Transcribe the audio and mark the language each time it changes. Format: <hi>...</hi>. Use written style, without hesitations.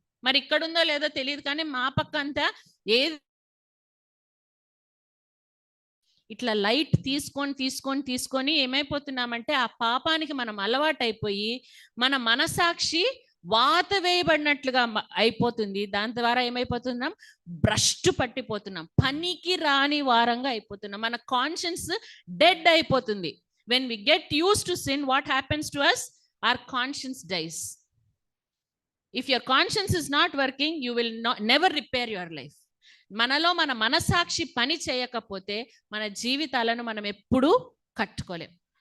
<te>మరి ఇక్కడ ఉందో లేదో తెలియదు కానీ మా పక్క అంతా ఏది ఇట్లా లైట్ తీసుకొని ఏమైపోతున్నామంటే ఆ పాపానికి మనం అలవాటైపోయి మన మనసాక్షి వాత వేయబడినట్లుగా అయిపోతుంది. దాని ద్వారా ఏమైపోతున్నాం? భ్రష్టు పట్టిపోతున్నాం, పనికి రాని వారంగా అయిపోతున్నాం. మన కాన్షియన్స్ డెడ్ అయిపోతుంది.</te> <en>When we get use to sin, what happens to us? our conscience dies. If your conscience is not working, you will never repair your life.</en> <te>మనలో మన మనసాక్షి పని చేయకపోతే మన జీవితాలను మనం ఎప్పుడూ కట్టుకోలేం.</te>